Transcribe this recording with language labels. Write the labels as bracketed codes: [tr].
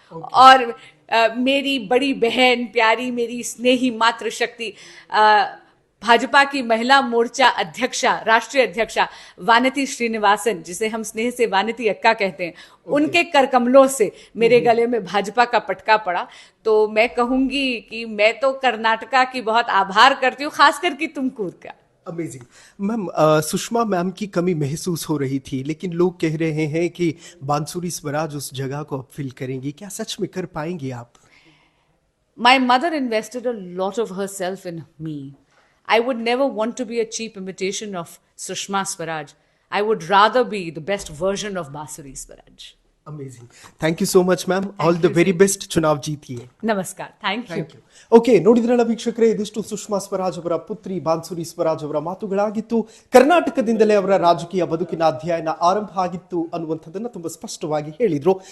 [hi] और मेरी बड़ी बहन, प्यारी मेरी स्नेही मातृशक्ति, भाजपा की महिला मोर्चा अध्यक्षा, राष्ट्रीय अध्यक्षा वानती श्रीनिवासन, जिसे हम स्नेह से वानती अक्का कहते हैं, उनके करकमलों से मेरे गले में भाजपा का पटका पड़ा। तो मैं कहूंगी कि मैं तो कर्नाटका की बहुत आभार करती हूँ, खासकर कि तुमकुर का। अमेजिंग मैम, सुषमा मैम की कमी महसूस हो रही थी, लेकिन लोग कह रहे हैं कि बांसुरी स्वराज उस जगह को अब फिल करेंगी। क्या सच में कर पाएंगी आप? [en] My mother invested a lot of herself in me. I would never want to be a cheap imitation of Sushma Swaraj. I would rather be the best version of Basuri Swaraj. Amazing, thank you so much ma'am. All the very best, [hi] Chunav ಜೀತಿಯೇ. [en] ನಮಸ್ಕಾರ, thank you. [kn] Okay, ನೋಡಿದ್ರಲ್ಲ ವೀಕ್ಷಕರೇ, ಇದಿಷ್ಟು ಸುಷ್ಮಾ ಸ್ವರಾಜ್ ಅವರ ಪುತ್ರಿ ಬಾನ್ಸುರಿ ಸ್ವರಾಜ್ ಅವರ ಮಾತುಗಳಾಗಿತ್ತು. ಕರ್ನಾಟಕದಿಂದಲೇ ಅವರ ರಾಜಕೀಯ ಬದುಕಿನ ಅಧ್ಯಯನ ಆರಂಭ ಆಗಿತ್ತು ಅನ್ನುವಂಥದ್ದನ್ನ ತುಂಬಾ ಸ್ಪಷ್ಟವಾಗಿ ಹೇಳಿದ್ರು.